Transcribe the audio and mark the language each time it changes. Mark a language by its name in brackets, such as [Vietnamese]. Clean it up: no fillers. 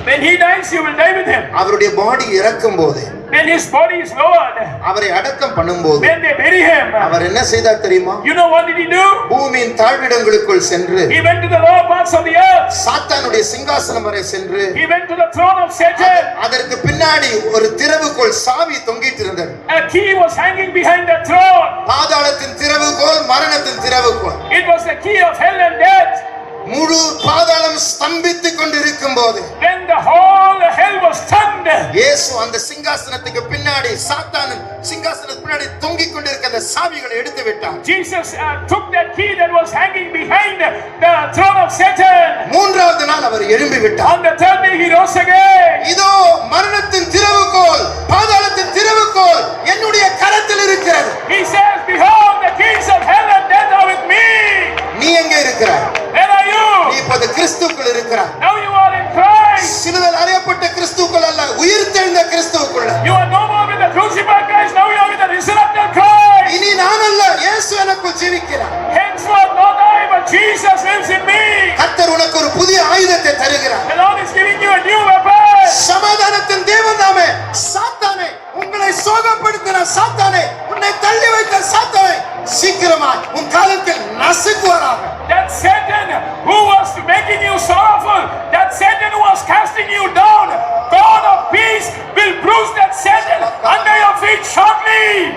[English] When he dies, you will die with him. [Tamil] அவருடைய பாடி இறக்கும் போது [English] When his body is lowered, [Tamil] அவரை அடக்கம் பண்ணும்போது [English] when they bury him, [Tamil] அவர் என்ன செய்தார் தெரியுமா? [English] you know what did he do? [Tamil] பூமியின் தாழ்விடங்களுக்குள் சென்று [English] He went to the lower parts of the earth. [Tamil] சாத்தானுடைய சிங்காசனம் வரை சென்று [English] He went to the throne of Satan. [Tamil] அதற்கு பின்னாடி ஒரு திறவுகோல் சாவி தொங்கிட்டு இருந்தது. [English] A key was hanging behind the throne. [Tamil] பாதாளத்தின் திறவுகோல் மரணத்தின் திறவுகோல். [English] It was the key of hell and death. [Tamil] முழு பாதாளம் ஸ்தம்பித்துக் கொண்டிருக்கும் போது [English] When the whole hell was stunned, [Tamil] இயேசு அந்த சிங்காசனத்துக்கு பின்னாடி சாத்தான் சிங்காசனத்துக்கு பின்னாடி தொங்கிக் கொண்டிருக்கிற அந்த சாவிகளை எடுத்து விட்டார். [English] Jesus took that key that was hanging behind the throne of Satan. [Tamil] மூன்றாவது நாள் அவர் எழும்பி விட்டார். [English] On the third day he rose again. [Tamil] இதோ மரணத்தின் திறவுகோல் பாதாளத்தின் திறவுகோல் என்னுடைய கரத்தில் இருக்கிறது. [English] He says, behold, the keys of hell and death are with me. [Tamil] நீ எங்கே இருக்கிறாய்? [English] Where are you? [Tamil] நீ இப்போது கிறிஸ்துவுக்குள் இருக்கிறாய். [English] Now you are in Christ. [Tamil] சிலுவையில் அறையப்பட்ட கிறிஸ்துவுக்குள் அல்ல, உயிர்த்தெழுந்த கிறிஸ்துவுக்குள். [English] You are no more with the crucified Christ. Now you are with the resurrected Christ. [Tamil] இனி நான் அல்ல, இயேசு எனக்குள் ஜீவிக்கிறார். [English] Henceforth not I, but Jesus lives in me. [Tamil] கர்த்தர் உனக்கு ஒரு புதிய ஆயுதத்தை தருகிறார். [English] The Lord is giving you a new weapon. [Tamil] சமாதானத்தின் தேவன் நாமே சாத்தானே உங்களை சோகப்படுத்தின சாத்தானே உன்னை தள்ளி வைத்த சாத்தானே சீக்கிரமா உன் காலத்தில் நசுக்குவாராக. [English] That Satan who was making you sorrowful, that Satan who was casting you down, God of peace will bruise that Satan under your feet shortly.